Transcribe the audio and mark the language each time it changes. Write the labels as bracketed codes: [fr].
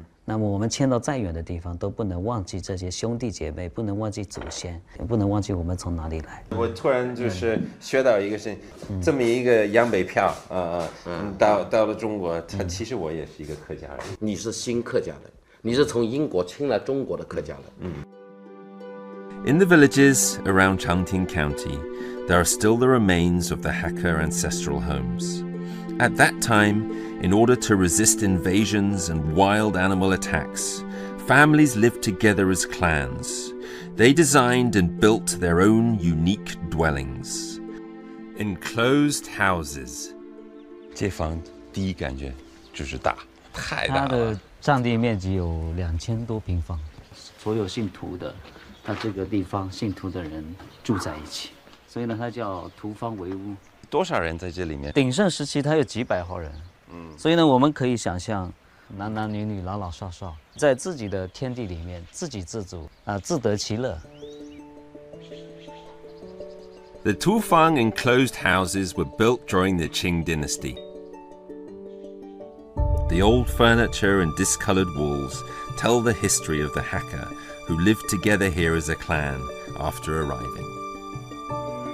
[zh] 那么我们迁到再远的地方，都不能忘记这些兄弟姐妹，不能忘记祖先，也不能忘记我们从哪里来。我突然就是学到一个事情，这么一个洋北漂到了中国，其实我也是一个客家人。你是新客家人，你是从英国迁来中国的客家人。 [en] In the villages around Changting County, there are still the remains of the Hakka ancestral homes. At that time, in order to resist invasions and wild animal attacks, families lived together as clans. They designed and built their own unique dwellings. Enclosed houses. [zh] 这房第一感觉就是大，太大了。它的占地面积有2000多平方，所有姓涂的，那这个地方姓涂的人住在一起，所以呢，它叫涂方为屋。多少人在这里面？鼎盛时期，它有几百号人，所以呢，我们可以想象，男男女女、老老少少，在自己的天地里面自给自足自得其乐。 [en] The Tufang enclosed houses were built during the Qing dynasty. The old furniture and discolored walls tell the history of the Hakka who lived together here as a clan after arriving.